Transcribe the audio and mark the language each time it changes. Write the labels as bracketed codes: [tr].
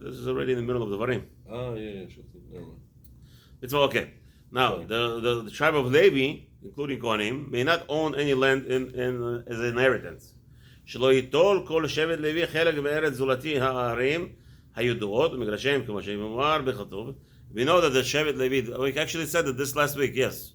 [en] This is already in the middle of the Varim. Yeah. Sure. Never mind. It's okay. Now the tribe of Levi, including Kohanim, may not own any land in as an inheritance. [he] שלא ייטול כל שבט לוי חלק בארץ זולתי הערים הידועות ומגרשיהם כמו שמאמר בכתוב. [en] We know that the Shevet Levi, we actually said that this last week, yes.